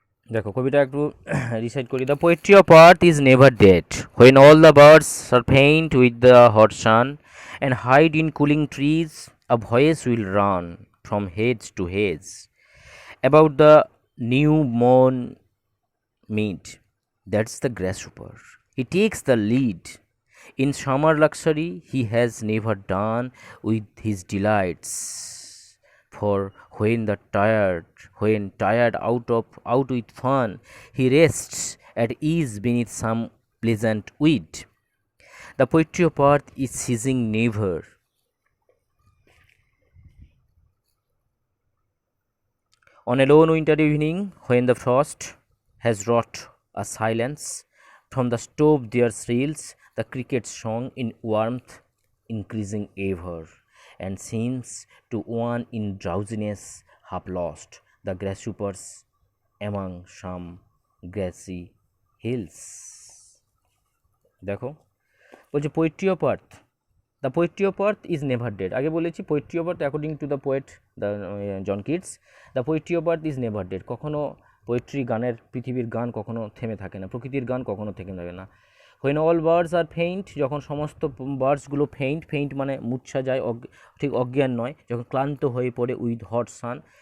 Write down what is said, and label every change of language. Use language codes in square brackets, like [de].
[bn] দেখো কবিটা একটু রিসাইট করি। [en] The poetry of earth is never dead when all the birds R faint with the hot San and hide in cooling trees a voice will run from has to hedge about the new mourn meet. That's the grasshopper. He takes the lead. In summer luxury, he has never done with his delights. For when tired out with fun, he rests at ease beneath some pleasant weed. The poetry of earth is ceasing never. On a lone winter evening, when the frost has wrought a silence, from the stove there thrills the cricket's song in warmth increasing ever, and seems to one in drowsiness half lost, the grasshoppers among some grassy hills. [bn] দেখো বলছে [en] Poetry of earth, the poetry of earth is never dead. [bn] আগে বলেছি [en] Poetry of earth according to the poet the John Keats, the poetry of earth is never dead. [bn] কখনো poetry গানের পৃথিবীর গান কখনো থেমে থাকে না, প্রকৃতির গান কখনো থেমে থাকে না। [en] when all birds are faint, [bn] যখন সমস্ত বার্ডসগুলো ফেইন্ট মানে মূর্ছা যায়, ঠিক অজ্ঞান নয়, যখন ক্লান্ত হয়ে পড়ে [en] with hot sun,